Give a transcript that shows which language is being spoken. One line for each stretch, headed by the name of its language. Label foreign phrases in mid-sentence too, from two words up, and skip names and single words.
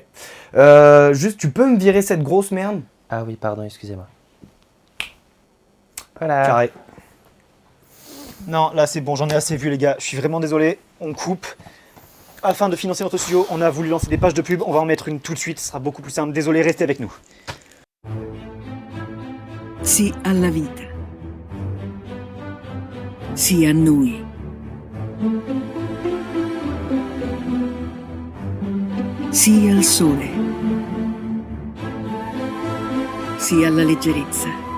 French: Juste, tu peux me virer cette grosse merde? Ah oui, pardon, excusez-moi. Voilà. Carré. Non, là c'est bon, j'en ai assez vu les gars, je suis vraiment désolé, on coupe. Afin de financer notre studio, on a voulu lancer des pages de pub, on va en mettre une tout de suite, ce sera beaucoup plus simple, désolé, restez avec nous.
Italian: Sì alla vita. Sì a noi. Sì al sole. Sì alla leggerezza.